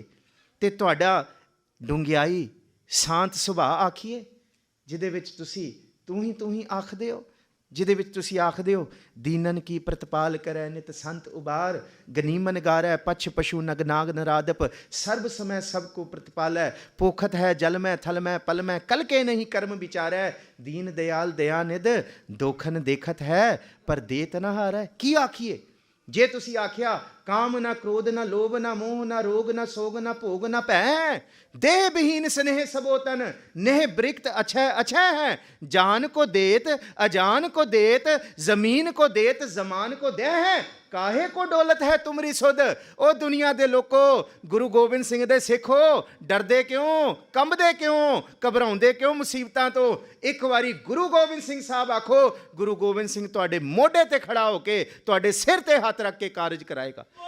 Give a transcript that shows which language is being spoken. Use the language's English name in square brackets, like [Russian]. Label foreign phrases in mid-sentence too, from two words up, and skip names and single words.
[Punjabi] ਤੇ ਤੁਹਾਡਾ ਡੂੰਘਿਆਈ ਸ਼ਾਂਤ ਸੁਭਾਅ ਆਖੀਏ, ਜਿਹਦੇ ਵਿੱਚ ਤੁਸੀਂ ਤੂੰ ਹੀ ਆਖਦੇ ਹੋ, ਜਿਹਦੇ ਵਿੱਚ ਤੁਸੀਂ ਆਖਦੇ ਹੋ [Braj] दीनन की प्रतपाल करै नित संत उबार, गनीमन गारै पछ पशू नग नाग नरादप, सरब समै सभ को प्रतपालै, पोखत है जल मैं थल मैं पल मैं, कल के नहीं करम विचारै, दीन दिआल दइआनिध, दोखन देखत है पर देत ना हारै। [Punjabi] ਕੀ ਆਖੀਏ? ਜੇ ਤੁਸੀਂ ਆਖਿਆ [Braj] काम ना क्रोध ना लोभ ना मोह ना रोग ना सोग ना भोग ना भै, देह विहीन स्नेह सबो तन, नेह ब्रिक्त अछै है, जान को देत अजान को देत, जमीन को देत जमान को दे है, काहे को डोलत है तुमरी सुध। [Punjabi] ਓ ਦੁਨੀਆ ਦੇ ਲੋਕੋ, ਗੁਰੂ ਗੋਬਿੰਦ ਸਿੰਘ ਦੇ ਸਿੱਖੋ, ਡਰਦੇ ਕਿਉਂ, ਕੰਬਦੇ ਕਿਉਂ, ਘਬਰਾਉਂਦੇ ਕਿਉਂ ਮੁਸੀਬਤਾਂ ਤੋ। ਇੱਕ ਵਾਰੀ ਗੁਰੂ ਗੋਬਿੰਦ ਸਿੰਘ ਸਾਹਬ ਆਖੋ, ਗੁਰੂ ਗੋਬਿੰਦ ਸਿੰਘ ਤੁਹਾਡੇ ਮੋਢੇ ਤੇ ਖੜ੍ਹਾ ਹੋਕੇ ਤੁਹਾਡੇ ਸਿਰ ਤੇ ਹੱਥ ਰੱਖ ਕੇ ਕਾਰਜ ਕਰਾਏਗਾ।